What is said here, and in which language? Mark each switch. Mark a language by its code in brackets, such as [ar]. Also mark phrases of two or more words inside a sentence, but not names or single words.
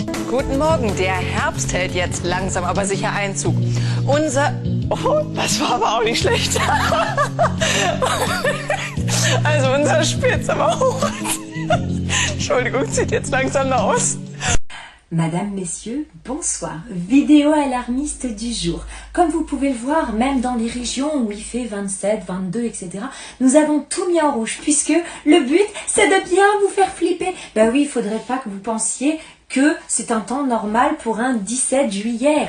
[de] Guten Morgen. Der Herbst hält jetzt langsam aber sicher Einzug. Oh, das war aber auch nicht schlecht. Also unser Spielzimmer. Entschuldigung, zieht jetzt langsam nach Osten. [fr] Madame, Messieurs, bonsoir. Vidéo alarmiste du jour. Comme vous pouvez le voir, même dans les régions où il fait 27, 22, etc., nous avons tout mis en rouge, puisque le but, c'est de bien vous faire flipper. Ben oui, il faudrait pas que vous pensiez que c'est un temps normal pour un 17 juillet.